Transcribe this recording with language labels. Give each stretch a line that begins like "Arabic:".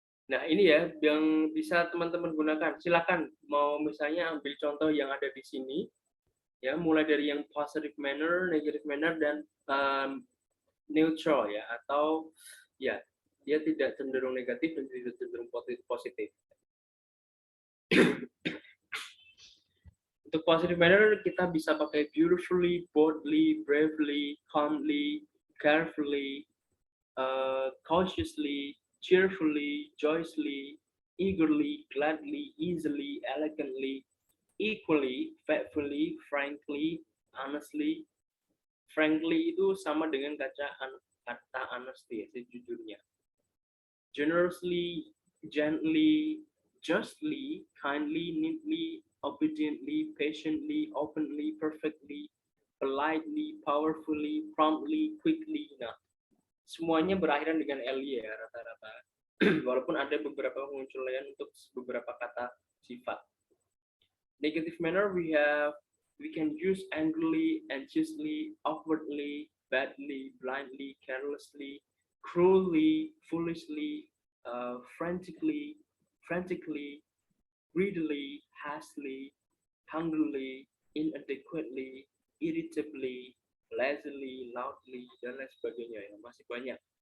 Indonesian: Nah, ini ya yang bisa teman-teman gunakan. Silakan mau misalnya ambil contoh yang ada di sini, ya mulai dari yang positive manner, negative manner, dan neutral ya, atau ya dia tidak cenderung negatif dan tidak cenderung positif. Untuk
English: positive manner
Indonesian: kita bisa pakai
English: beautifully, boldly, bravely, calmly, carefully, cautiously, cheerfully, joyously, eagerly, gladly, easily, elegantly, equally, faithfully, frankly, honestly.
Indonesian: Frankly itu sama dengan kata honesty ya, sejujurnya.
English: Generously, gently, justly, kindly, neatly, obediently, patiently, openly, perfectly, politely, powerfully, promptly, quickly.
Indonesian: Nah, semuanya berakhiran dengan ly ya rata-rata. Walaupun ada beberapa pengecualian untuk beberapa kata sifat.
English: Negative manner we can use angrily, anxiously, awkwardly, badly, blindly, carelessly, cruelly, foolishly, frantically, greedily, hastily, hungrily, inadequately, irritably, lazily, loudly,
Indonesian: dan lain sebagainya ya, masih banyak.